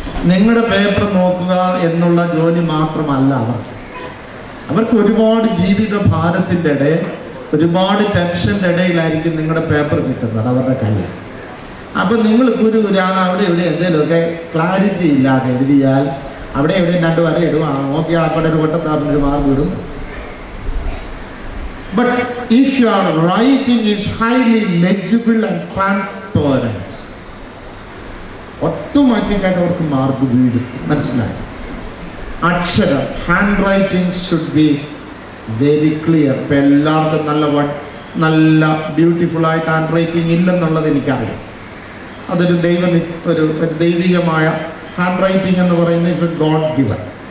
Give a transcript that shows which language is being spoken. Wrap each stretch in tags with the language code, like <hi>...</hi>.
<ml>നിങ്ങളുടെ പേപ്പർ നോക്കുക എന്നുള്ള ജോലി മാത്രമല്ല അവർക്ക് ഒരുപാട് ജീവിത ഭാരത്തിൻ്റെ ഇടയിൽ, ഒരുപാട് ടെൻഷൻ്റെ ഇടയിലായിരിക്കും നിങ്ങളുടെ പേപ്പർ കിട്ടുന്നത് അവരുടെ കയ്യിൽ. അപ്പം നിങ്ങൾ ഗുരുഗുരാന്ന് അവിടെ ഇവിടെ എന്തെങ്കിലുമൊക്കെ ക്ലാരിറ്റി ഇല്ലാതെ എഴുതിയാൽ അവിടെ എവിടെയും 2 വര ഇടും, നോക്കി അവിടെ ഒരു വട്ടത്താറിനൊരു മാർക്ക് ഇടും.</ml> <en>But if your writing is highly legible and transparent,</en> <ml>ഓട്ടോമാറ്റിക്കായിട്ട് അവർക്ക് മാർക്ക് വീടും. മനസ്സിലായി?</ml> <en>അക്ഷരം, handwriting should be very clear.</en> <ml>ഇപ്പം എല്ലാവർക്കും നല്ല ബ്യൂട്ടിഫുള്ളായിട്ട് ഹാൻഡ് റൈറ്റിംഗ് ഇല്ലെന്നുള്ളത് എനിക്കറിയാം. അതൊരു ഒരു ദൈവികമായ ഹാൻഡ് റൈറ്റിംഗ് എന്ന് പറയുന്നത്</ml> <en>Is a God given.</en>